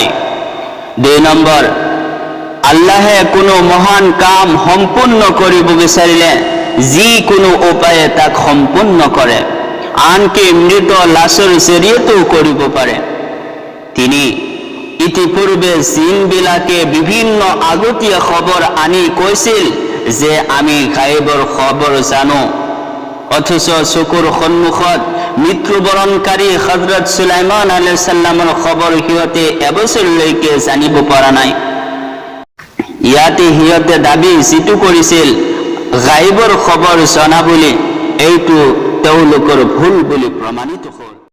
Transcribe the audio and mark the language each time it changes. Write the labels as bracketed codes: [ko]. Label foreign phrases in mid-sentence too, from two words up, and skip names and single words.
[as] 2 নম্বৰ, আল্লাহে কোনো মহান কাম সম্পূৰ্ণ কৰিব বিচাৰিলে যিকোনো উপায়ে তাক সম্পূৰ্ণ কৰে, আনকি মৃত লাশৰ জৰিয়তেও কৰিব পাৰে। তিনি, ইতিপূৰ্বে জিনবিলাকে বিভিন্ন আগতীয়া খবৰ আনি কৈছিল যে আমি গায়বৰ খবৰ জানো, অথচ চকুৰ সন্মুখত মৃত্যুবৰণকাৰী হযরত সুলাইমান [ar] عليه السلام [as] খবৰ সিহঁতে এবছৰলৈকে জানিব পৰা নাই। ইয়াতে সিহঁতে দাবী যিটো কৰিছিল গায়বৰ খবৰ জনা বুলি, এইটো তেওঁলোকৰ ভুল বুলি প্ৰমাণিত হ'ল।